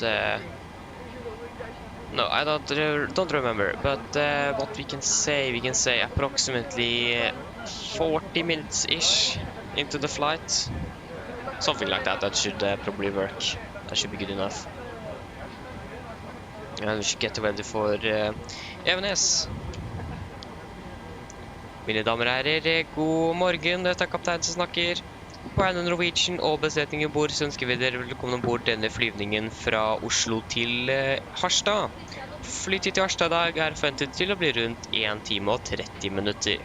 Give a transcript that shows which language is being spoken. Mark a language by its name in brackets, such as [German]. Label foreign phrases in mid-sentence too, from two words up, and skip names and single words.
[English] No, I don't remember. But what we can say approximately 40 minutes ish into the flight, something like that. That should probably work. That should be good enough. And we should get ready for Evenes. [Norwegian] Mine damer og herrer, god morgen. Dette kaptein som snakker. På Oslo Norwegian og besetningen bord så ønsker vi dere velkommen ombord denne flyvningen fra Oslo til Harstad. Flytid til Harstad i dag forventet til å bli rundt 1 time og 30 minutter.